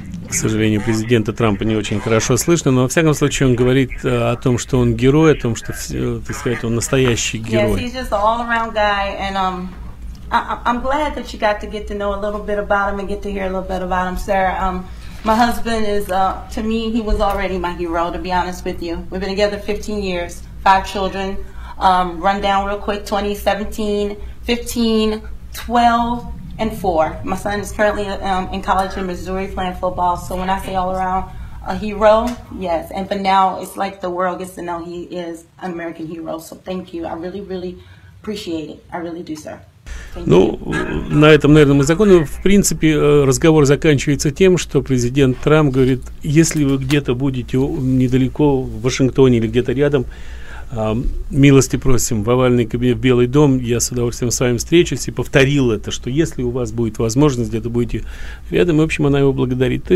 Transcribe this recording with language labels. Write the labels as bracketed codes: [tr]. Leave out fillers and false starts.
[ru] К сожалению, президента Трампа не очень хорошо слышно, но, во всяком случае, он говорит о том, что он герой, о том, что, так сказать, он настоящий герой. [en] Yes, he's just an all-around guy, and, I'm glad that you got to get to know a little bit about him and get to hear a little bit about him, sir. My husband is, to me, he was already my hero, to be honest with you. We've been together 15 years, 5 children. Run down real quick, 2017, 15, 12, and 4. My son is currently in college in Missouri playing football. So when I say all around a hero, yes. And for now, it's like the world gets to know he is an American hero. So thank you. I really, really appreciate it. I really do, sir. [ru] Ну, на этом, наверное, мы закончим. В принципе, разговор заканчивается тем, что президент Трамп говорит: если вы где-то будете недалеко в Вашингтоне или где-то рядом, милости просим в овальный кабинет, в Белый дом, я с удовольствием с вами встречусь. И повторил это, что если у вас будет возможность, где-то будете рядом. И, в общем, она его благодарит.